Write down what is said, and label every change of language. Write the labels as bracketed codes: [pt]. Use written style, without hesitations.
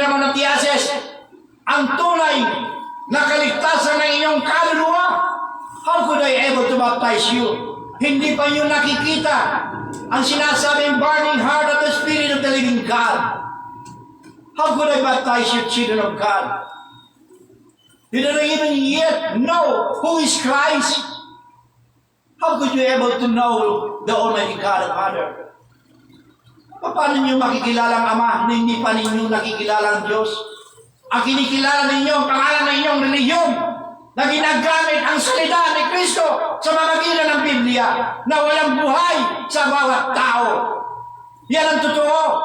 [tl] Ramon of the Asses, ang tunay na kaligtasan ng iyong kaluluwa. [en] How could I able to baptize you? [tl] Hindi pa nyo nakikita ang sinasabing [en] burning heart of the Spirit of the living God. How could I baptize you, children of God? You don't even yet know who is Christ. How could you able to know the Almighty God and Father? [tl] Paano niyo makikilala ang Ama na hindi pa ninyo nakikilala ang Diyos? Ang kinikilala ninyo, ang pangalan ng inyong reliyon na ginagamit ang salita ni Kristo sa mamagitan ng Biblia na walang buhay sa bawat tao. Yan ang totoo.